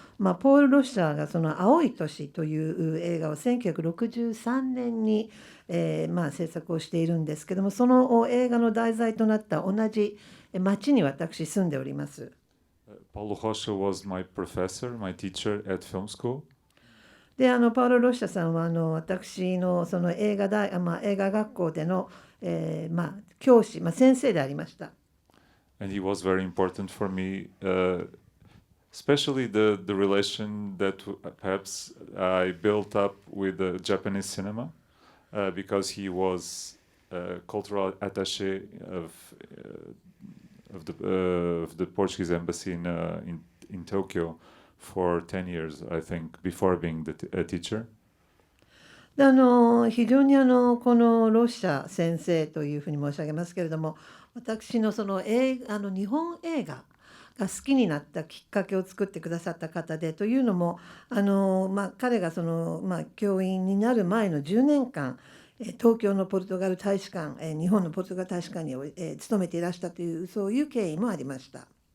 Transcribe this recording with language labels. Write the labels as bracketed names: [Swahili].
[Japanese] ポール・ロシャがその青い年という映画を1963年に、制作をしているんですけども、その映画の題材となった同じ町に私住んでおります。 [English] Paulo Rocha was my professor, my teacher at film school. [Japanese] でパウロ・ロッシャさんは私のその映画学校での、教師、先生でありました。 [English] And he was very important for me, especially the relation that perhaps I built up with the Japanese cinema, because he was cultural attaché of the Portuguese embassy in Tokyo for 10 years, I think, before being a teacher. [Japanese] で非常にこのロシャ先生というふうに申し上げますけれども、私のその日本映画が好きになったきっかけを作ってくださった方で、というのも彼がその、教員になる前の10年間東京のポルトガル大使館、日本のポルトガル大使館に、勤めていらしたというそういう経緯もありました。